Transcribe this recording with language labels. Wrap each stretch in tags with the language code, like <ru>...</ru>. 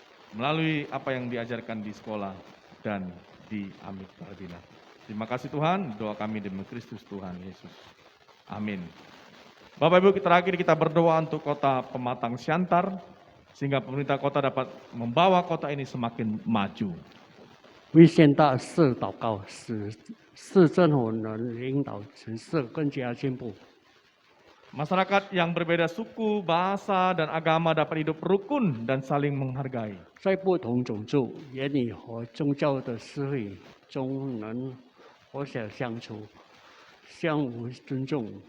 <id>Melalui apa yang diajarkan di sekolah dan di Amik Parbina. Terima kasih Tuhan, doa kami demi Kristus Tuhan Yesus. Amin. Bapak Ibu, terakhir kita berdoa untuk kota Pematang Siantar, sehingga pemerintah kota dapat membawa kota ini semakin maju.</id> <zh>为县大市祷告，使市政府能领导城市更加进步。</zh> <id>Masyarakat yang berbeda suku, bahasa, dan agama dapat hidup rukun dan saling menghargai.</id> <zh>在不同种族、言语和宗教的社会中能和谐相处，相互尊重。</zh>